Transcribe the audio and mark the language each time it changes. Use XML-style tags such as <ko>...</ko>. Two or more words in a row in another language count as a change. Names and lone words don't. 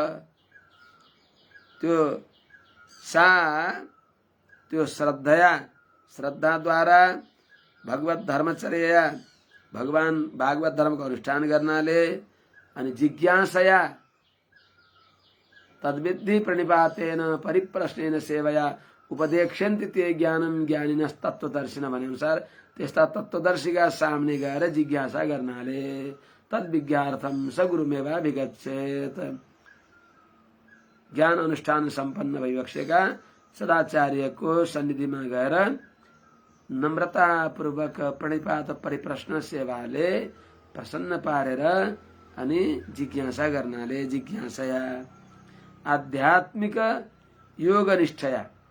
<ne>त्यो सा त्यो श्रद्धया, श्रद्धाद्वारा भगवत धर्मचर्या, भगवान भागवत धर्मको अनुष्ठान गर्नाले अनि</ne> <sa>जिज्ञासया तद्विद्धि प्रणिपातेन परिप्रश्नेन सेवया उपदेक्ष्यन्ति ते ज्ञानम ज्ञानिनस् तत्त्वदर्शिन</sa> <ne>भने अनुसार त्यस्ता तत्त्वदर्शीका सामने गएर जिज्ञासा गर्नाले</ne> <sa>तद्विज्ञार्थम स गुरुमेवा विगच्छेत।</sa> <ne>ज्ञान अनुष्ठान सम्पन्न भइबक्सेका सदाचार्यको सन्निधिमा गएर नम्रतापूर्वक प्रणिपात परिप्रश्न सेवाले प्रसन्न पारेर अनि जिज्ञासा गर्नाले</ne> <sa>जिज्ञासया आध्यात्मिक योग निष्ठया</sa>